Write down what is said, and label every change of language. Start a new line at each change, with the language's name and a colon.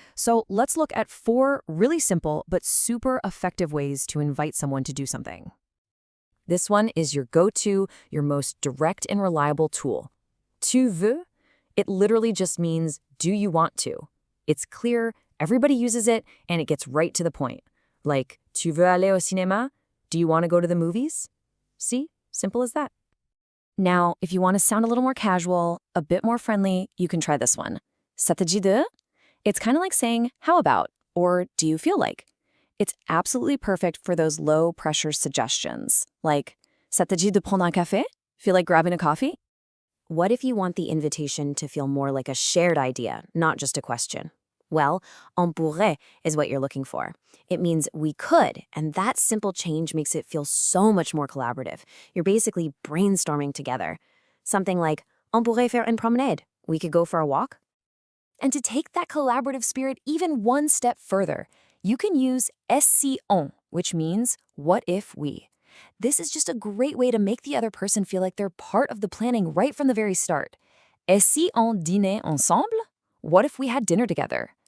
English: So let's look at 4 really simple but super effective ways to invite someone to do something. This one is your go-to, your most direct and reliable tool.
French: Tu veux?
English: It literally just means, do you want to? It's clear, everybody uses it, and it gets right to the point.
French: Like, tu veux aller au cinéma?
English: Do you want to go to the movies? See? Simple as that. Now, if you want to sound a little more casual, a bit more friendly, you can try this one.
French: Ça te dit de?
English: It's kind of like saying, how about, or do you feel like? It's absolutely perfect for those low-pressure suggestions, like,
French: ça te dit de prendre un café?
English: Feel like grabbing a coffee? What if you want the invitation to feel more like a shared idea, not just a question? Well,
French: on pourrait
English: is what you're looking for. It means we could, and that simple change makes it feel so much more collaborative. You're basically brainstorming together. Something like,
French: on pourrait faire une promenade.
English: We could go for a walk. And to take that collaborative spirit even one step further, you can use si on, which means, what if we? This is just a great way to make the other person feel like they're part of the planning right from the very start.
French: Et si on dînait ensemble?
English: What if we had dinner together?